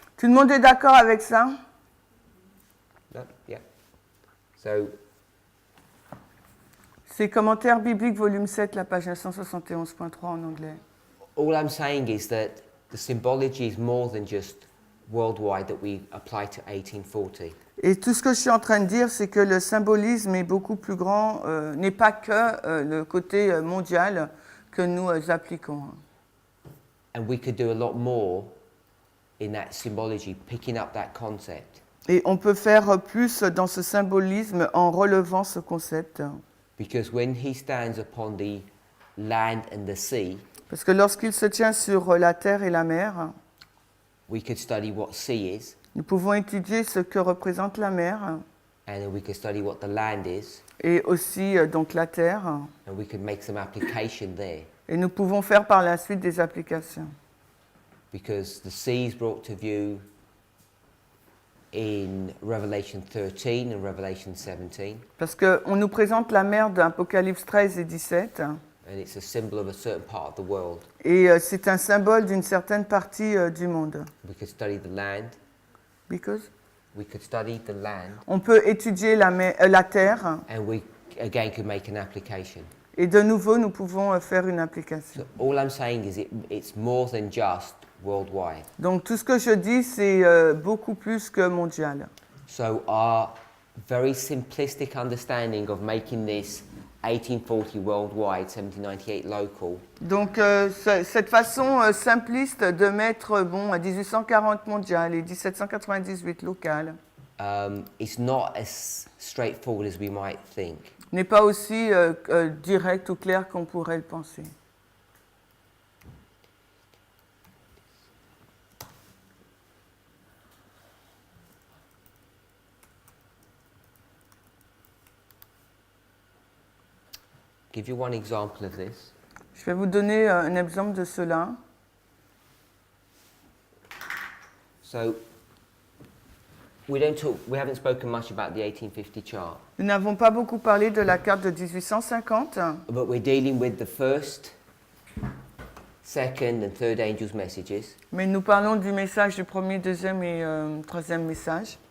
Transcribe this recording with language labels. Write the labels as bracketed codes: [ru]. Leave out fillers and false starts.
[fr] tout le monde est d'accord avec ça? [en] No? Yeah. So, [fr] C'est Commentaires bibliques, volume 7, la page 971.3 en anglais. [en] all I'm saying is that the symbology is more than just worldwide that we apply to 1840. [fr] Et tout ce que je suis en train de dire, c'est que le symbolisme est beaucoup plus grand, n'est pas que le côté mondial que nous appliquons. [en] And we could do a lot more in that symbology, picking up that concept. [fr] Et on peut faire plus dans ce symbolisme en relevant ce concept. [en] Because when he stands upon the land and the sea, [fr] Parce que lorsqu'il se tient sur la terre et la mer, [en] we could study what sea is, [fr] nous pouvons étudier ce que représente la mer [en] and then we could study what the land is, [fr] et aussi donc la terre. [en] and we could make some application there. [fr] Et nous pouvons faire par la suite des applications. [en] Because the sea is brought to view in Revelation 13 and Revelation 17, [fr] Parce qu'on nous présente la mer d'Apocalypse 13 et 17, [en] and it's a symbol of a certain part of the world. [fr] et c'est un symbole d'une certaine partie du monde. [en] We could study the land. Because We could study the land, [fr] on peut étudier la terre, [en] and we again could make an application. [fr] et de nouveau nous pouvons faire une application. [en] So all I'm saying is it's more than just worldwide. [fr] Donc tout ce que je dis, c'est beaucoup plus que mondial. [en] So our very simplistic understanding of making this 1840 worldwide, 1798 local, [fr] Donc cette façon simpliste de mettre à 1840 mondial et 1798 local [en] it's not as straightforward as we might think. [fr] n'est pas aussi direct ou clair qu'on pourrait le penser. [en] Give you one example of this. [fr] Je vais vous donner un exemple de cela. [en] So we haven't spoken much about the 1850 chart, [fr] Nous n'avons pas beaucoup parlé de la carte de 1850, [en] but we're dealing with the first, second and third angels' messages. [fr] mais nous parlons du message du premier, deuxième et troisième message.